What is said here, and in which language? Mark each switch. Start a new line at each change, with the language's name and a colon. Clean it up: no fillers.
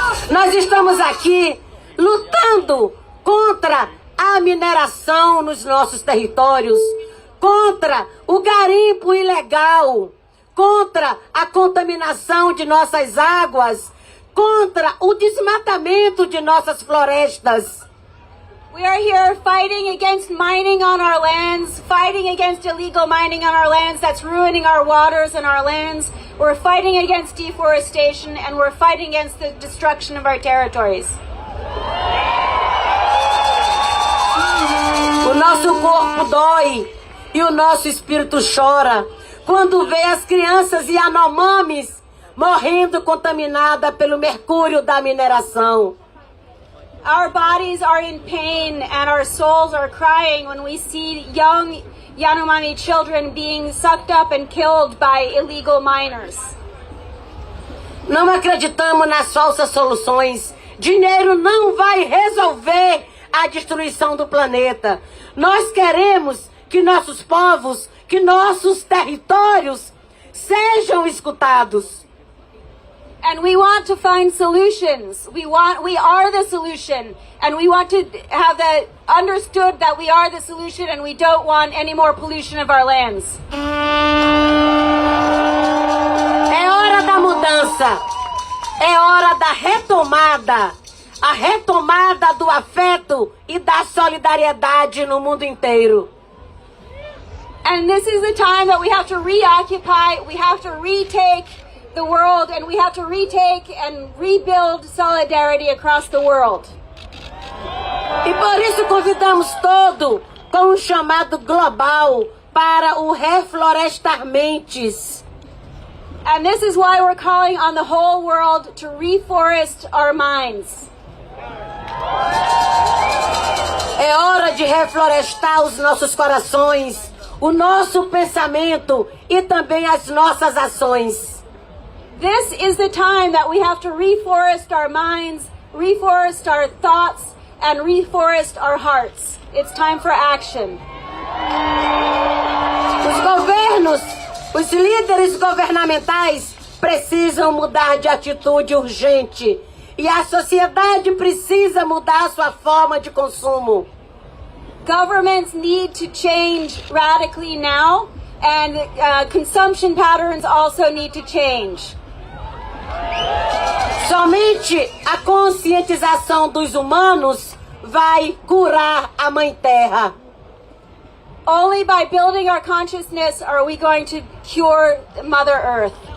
Portuguese: Nós estamos aqui lutando contra a mineração nos nossos territórios, contra o garimpo ilegal, contra a contaminação de nossas águas, contra o desmatamento de nossas florestas.
English: We are here fighting against mining on our lands, fighting against illegal mining on our lands that's ruining our waters and our lands. We're fighting against deforestation and we're fighting against the destruction of our territories.
Portuguese: O nosso corpo dói e o nosso espírito chora quando vê as crianças Yanomamis morrendo contaminada pelo mercúrio da mineração.
English: Our bodies are in pain and our souls are crying when we see young Yanomami children being sucked up and killed by illegal miners.
Portuguese: Não acreditamos nas falsas soluções. Dinheiro não vai resolver a destruição do planeta. Nós queremos que nossos povos, que nossos territórios sejam escutados.
English: And we want to find solutions. We are the solution. And we want to have that understood that we are the solution and we don't want any more pollution of our lands.
Portuguese: É hora da mudança. É hora da retomada. A retomada do afeto e da solidariedade no mundo inteiro.
English: And this is the time that we have to reoccupy, we have to retake the world, and we have to retake and rebuild solidarity across the world.
Portuguese: E por isso convidamos todo com um chamado global para o reflorestar mentes.
English: And this is why we're calling on the whole world to reforest our minds.
Portuguese: É hora de reflorestar os nossos corações, o nosso pensamento e também as nossas ações.
English: This is the time that we have to reforest our minds, reforest our thoughts, and reforest our hearts. It's time for action.
Portuguese: Os governos, os líderes governamentais precisam mudar de atitude urgente e a sociedade precisa mudar sua forma de consumo.
English: Governments need to change radically now, and consumption patterns also need to change.
Portuguese: Somente a conscientização dos humanos vai curar a Mãe Terra.
English: Only by building our consciousness are we going to cure Mother Earth.